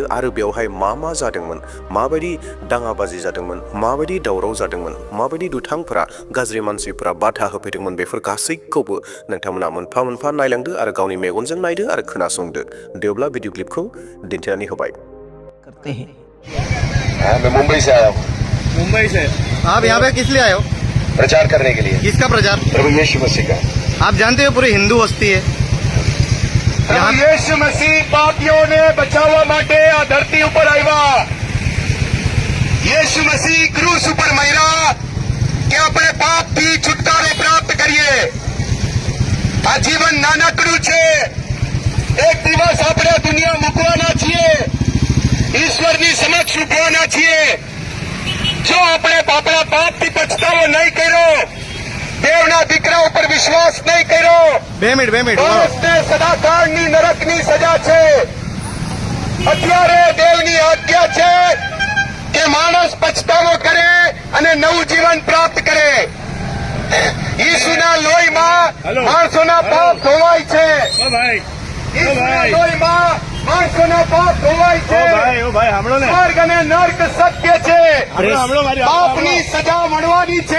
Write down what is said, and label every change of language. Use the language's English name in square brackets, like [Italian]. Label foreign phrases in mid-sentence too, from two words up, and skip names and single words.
[Bodo] आरो बेवहाय मा मा जादोंमोन, माबायदि दाङाबाजि जादोंमोन, माबायदि दावराव जादोंमोन, माबायदि दुथांफोरा, गाज्रि मानसिफोरा बाधा होफैदोंमोन, बेफोर गासैखौबो नोंथांमोना मोनफा मोनफा नायलांदो आरो गावनि मेगनजों नायदो आरो खोनासंदो। देवब्ला भिडिअ क्लिपखौ दिन्थिनानै होबाय। [Hindi] मैं मुंबई से आया हूँ। मुंबई से आप यहाँ पे किस लिए आए हो? प्रचार करने के लिए। किसका प्रचार? प्रभु यीशु मसीह का। आप जानते हो पूरी हिंदू बस्ती है [Gujarati] પ્રભુ યીશુ મસીહ પાપીઓ ને બચાવા માટે આ ધરતી ઉપર આયા। યીશુ મસીહ ક્રૂસ ઉપર મરા કે આપણે પાપ થી છુટકારો પ્રાપ્ત કરીએ। આ જીવન નાનકડું છે, એક દિવસ આપણે દુનિયા મૂકવાના છે, ઈશ્વરની સમક્ષ ઊભવાના છે। જો આપણે પાપડા પાપ થી પસ્તાવો નહીં કર્યો, દેવના દીકરા ઉપર વિશ્વાસ નહીં કર્યો, 2 मिनिट માણસને સદાકાળની નરકની સજા છે। અત્યારે દેવની આજ્ઞા છે કે માણસ પછતાવો કરે અને નવું જીવન પ્રાપ્ત કરે। ઈસુના લોહીમાં માણસોના પાપ ધોવાય છે। ઈસુના લોહીમાં માણસોના પાપ ધોવાય છે। સ્વર્ગ અને નર્ક સત્ય છે, પાપની સજા મળવાની છે।